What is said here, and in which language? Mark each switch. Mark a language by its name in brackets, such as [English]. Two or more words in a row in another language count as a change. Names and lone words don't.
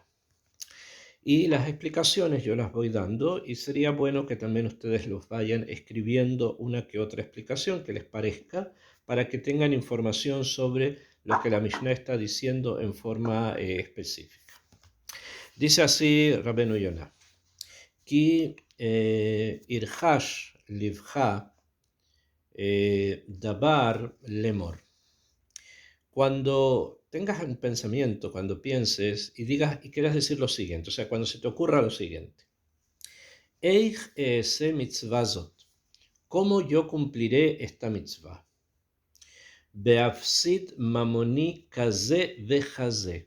[Spanish] Y las explicaciones yo las voy dando y sería bueno que también ustedes los vayan escribiendo una que otra explicación que les parezca para que tengan información sobre lo que la Mishnah está diciendo en forma específica. Dice así [Hebrew] Rabbeinu Yonah, כי ירחש לבך דבר לאמר. [Spanish] Cuando tengas un pensamiento, cuando pienses y digas y quieras decir lo siguiente, o sea, cuando se te ocurra lo siguiente. [Hebrew] איך אעשה מצווה זאת, [Spanish] ¿cómo yo cumpliré esta mitzvah? [Hebrew] באפסיד ממוני כזה וכזה.